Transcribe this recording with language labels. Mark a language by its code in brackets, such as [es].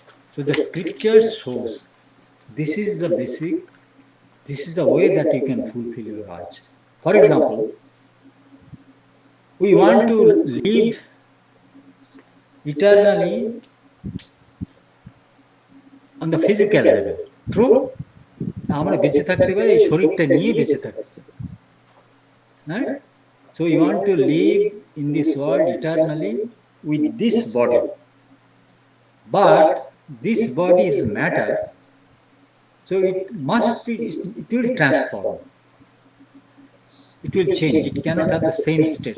[en] So the scripture shows this is the basic, this is the way that you can fulfill your urge. For example, we want to live eternally on the physical level. True? [bn] আমরা বেঁচে থাকতে পারি এই শরীরটা নিয়ে বেঁচে থাকতে চাই, right? [en] So you want to live in this world eternally with this body, but this body is matter, so it must be, it will transform, it will change, it cannot have the same state.